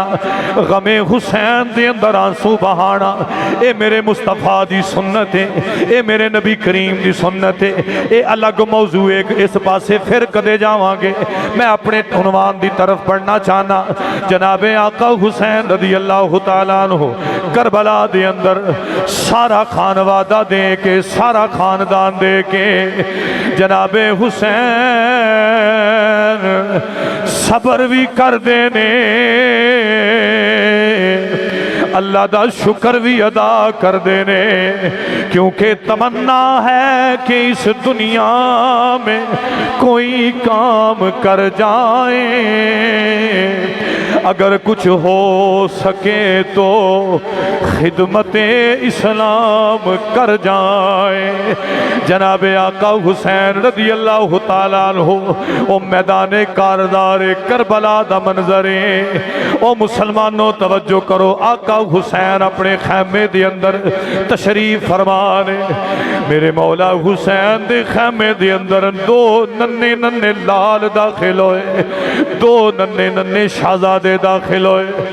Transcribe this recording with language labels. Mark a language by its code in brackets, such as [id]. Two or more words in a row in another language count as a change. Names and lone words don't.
[pa] غمِ حسین دے اندر آنسو بہانا یہ میرے مصطفیٰ دی سنت ہے، یہ میرے نبی کریم دی سنت ہے. یہ الگ موضوع ہے، اس پاسے پھر کدے جاواں گے. میں اپنے عنوان دی طرف پڑھنا چاہنا. جنابِ آقا حسین [ar] رضي الله تعالى عنه [pa] کربلا دے اندر سارا خانوادہ دے کے، سارا خاندان دے کے، جنابِ حسین صبر بھی کر دینے, اللہ دا شکر بھی ادا کر دینے, [ur] کیونکہ تمنا ہے کہ اس دنیا میں کوئی کام کر جائے، اگر کچھ ہو سکے تو خدمت اسلام کر جائے. [pa] جنابِ آقا حسین [ar] رضي الله تعالى عنه [pa] او میدان کاردار کربلا دا منظر ہے. او مسلمانو توجہ کرو، آقا حسین اپنے خیمے دے اندر تشریف فرما نے. میرے مولا حسین دے خیمے دے اندر دو ننھے ننھے لال داخل ہوئے، دو ننھے ننھے شہزادے داخل ہوئے.